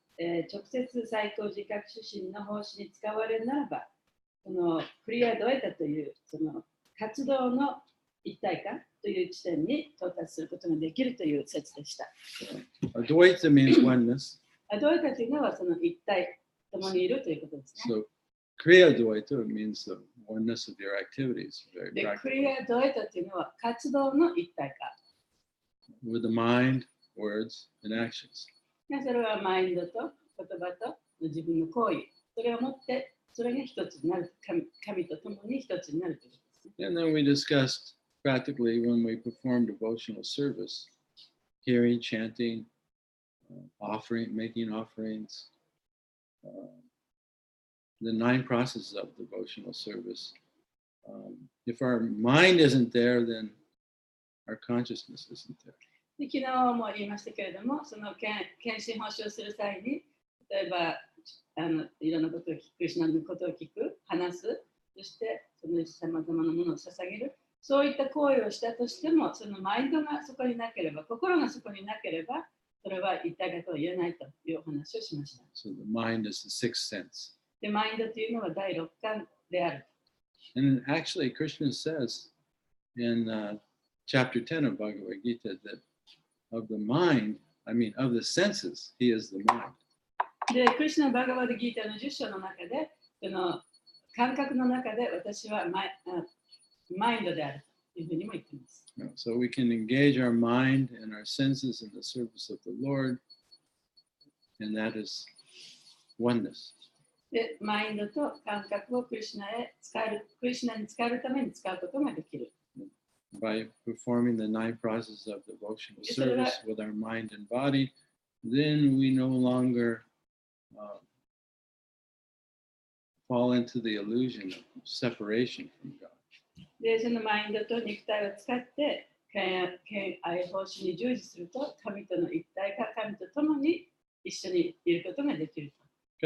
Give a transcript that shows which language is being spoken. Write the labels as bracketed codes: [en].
[ja] 直接最高自覚主心の奉仕に使われるならば、そのクリアドエタというその活動の一体感という地点に到達することができるという説でした。 [en] Advaita means oneness. [ja] アドエタというのはその一体、共にいるということですね。 [en] So Kriya Dvaita means the oneness of your activities. Very [ja] で、ク [en] practical. [ja] リアドエタというのは活動の一体化。 [en] With the mind, words, and actions. [ja] それはマインドと言葉と自分の行為、それをもってそれが一つになる、神と共に一つになるということですね。 [en] And then we discussed practically when we perform devotional service, hearing, chanting, offering, making offerings, the 9 processes of devotional service. If our mind isn't there, then our consciousness isn't there. [ja] で昨日も言いましたけれども、その献身奉仕をする際に、例えばいろんなことを聞く、クリシュナのことを聞く、話す、そしてそのさまざまなものを捧げる、そういった行為をしたとしても、そのマインドがそこになければ、心がそこになければ、それは一体化とは言えないというお話をしました。 [en] So the mind is the 6th sense. [ja] で、マインドというのは第六感である。 [en] And actually, Krishna says in chapter 10 of Bhagavad Gita that of the mind, of the senses, he is the mind. [ja] で、クリシュナのバガバダギータの10章の中で、その感覚の中で私はマインドであるというふうにも言っています。 [en] So we can engage our mind and our senses in the service of the Lord, and that is oneness. [ja] で、マインドと感覚をクリシュナに使えるために使うことができる。 [en] By performing the 9 processes of devotional service with our mind and body, then we no longer fall into the illusion of separation from God. [ja] で、そのマインドと肉体を使って、愛奉仕に従事すると、神との一体化、神と共に一緒にいることができると。